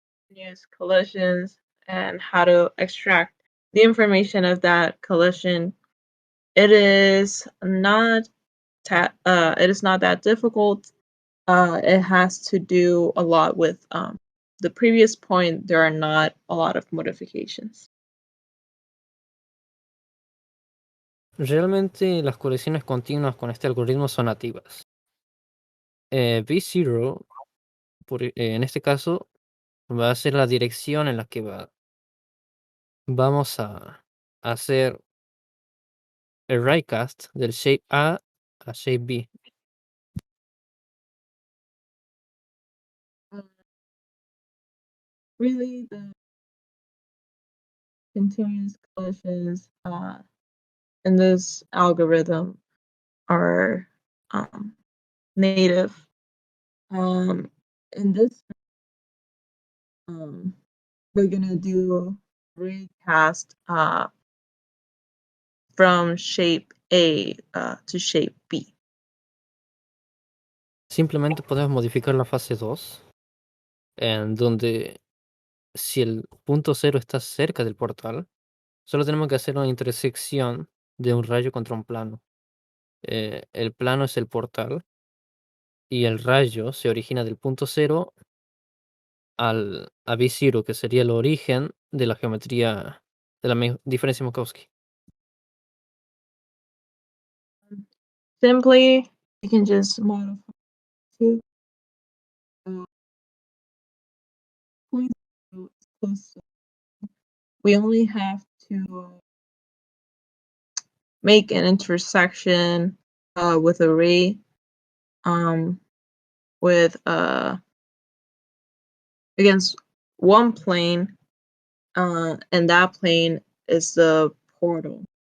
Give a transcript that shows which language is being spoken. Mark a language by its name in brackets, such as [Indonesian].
[English] Use collisions and how to extract the information of that collision. It is not that difficult. It has to do a lot with the previous point. There are not a lot of modifications. [Spanish] Realmente las colisiones continuas con este algoritmo son nativas. V0, en este caso, va a ser la dirección en la que vamos a hacer el writecast del shape A a shape B. [English] Really, the continuous collisions in this algorithm are native. In this, we're gonna do recast from shape A to shape B. [Spanish] Simplemente podemos modificar la fase 2, en donde si el punto cero está cerca del portal, solo tenemos que hacer una intersección de un rayo contra un plano. El plano es el portal y el rayo se origina del punto cero a B0, que sería el origen de la geometría de la diferencia Minkowski. [English] Simply, you can just modify to point close. We only have to make an intersection with a ray with against one plane, and that plane is the portal.